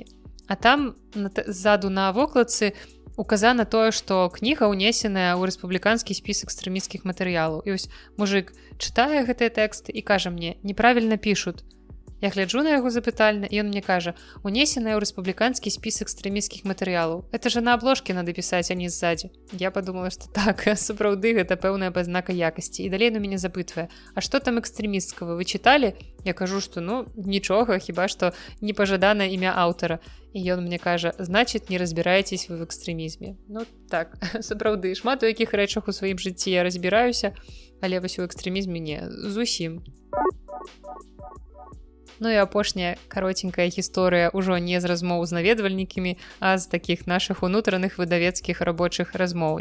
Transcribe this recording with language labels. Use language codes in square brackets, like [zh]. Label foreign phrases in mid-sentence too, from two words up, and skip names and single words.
[be] А там ззаду на вокладцы указана тое, што кніга ўнесеная ў рэспубліканскі спіс экстрэмісцкіх матэрыялаў. І вось мужык чытае гэтыя тэксты і кажа мне: «Неправільна пішуць». Я гляджу на яго запытальна, і ён мне кажа: «Унесеная ў рэспубліканскі спіс экстрэмісцкіх матэрыялаў. [ru] Это же на абложке надо пісаць, а не ззаді». Я подумала, [be] што так, сапраўды гэта пэўная пазнака якасці. І далей на мяне запытвае: «А што там экстрэмісцкага, вы чыталі?» Я кажу, што нічога, хіба што непажаданае імя аўтара. І ён мне кажа: [ru] «Значит, не разбираетесь вы в экстрэмізме». [be] Ну так, сапраўды, шмат у якіх рэчах у сваім жыцці я разбіраюся, але вось у экстрэмізме не, зусім. Ну і апошняя каротенькая гісторыя ўжо не з размоў з наведвальнікамі, а з такіх нашых унутраных выдавецкіх рабочых размоў.